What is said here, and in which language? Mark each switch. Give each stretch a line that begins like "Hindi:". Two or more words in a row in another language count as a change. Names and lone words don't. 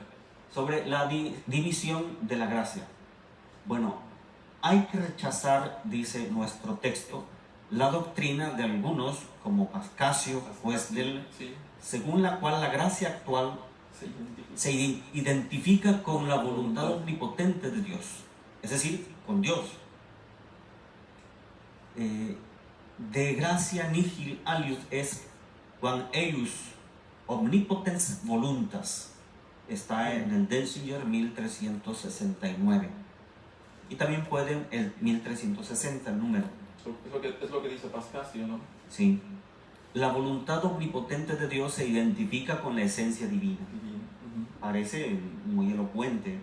Spanish: Sobre la división de la gracia. Bueno, hay que rechazar, dice nuestro texto, la doctrina de algunos, como Pascasio, juez sí, según la cual la gracia actual se identifica con la voluntad omnipotente de Dios, es decir, con Dios.
Latin: De gracia nihil alius est quam eius omnipotens voluntas.
Spanish: Está en el Denzinger 1369. Y también pueden el 1360, el número. Es lo que dice Pascasio, ¿no? Sí. La voluntad omnipotente de Dios se identifica con la esencia divina. Parece muy elocuente.